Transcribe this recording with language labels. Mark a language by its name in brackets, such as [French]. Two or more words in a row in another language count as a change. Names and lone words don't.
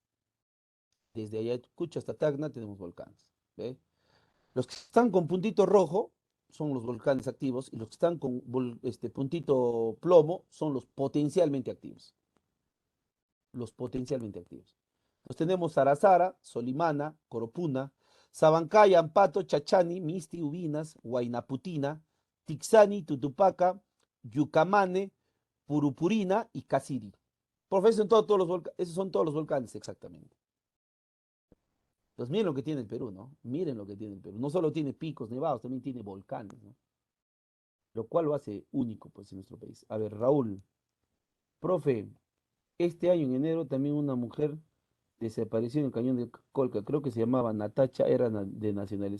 [Spanish] Desde Ayacucho hasta Tacna tenemos volcanes. ¿Ve? Los que están con puntito rojo son los volcanes activos y los que están con puntito plomo son los potencialmente activos. Los potencialmente activos. Nos tenemos Sarasara, Solimana, Coropuna, Sabancaya, Ampato, Chachani, Misti, Ubinas, Huaynaputina, Tixani, Tutupaca, Yucamane, Purupurina y Casiri. Profesor, esos son todos los volcanes, exactamente. Entonces, miren lo que tiene el Perú, ¿no? Miren lo que tiene el Perú. No solo tiene picos nevados, también tiene volcanes, ¿no? Lo cual lo hace único, pues, en nuestro país. A ver, Raúl, profe, este año en enero también una mujer desapareció en el cañón de Colca, creo que se llamaba Natacha, era de nacionales.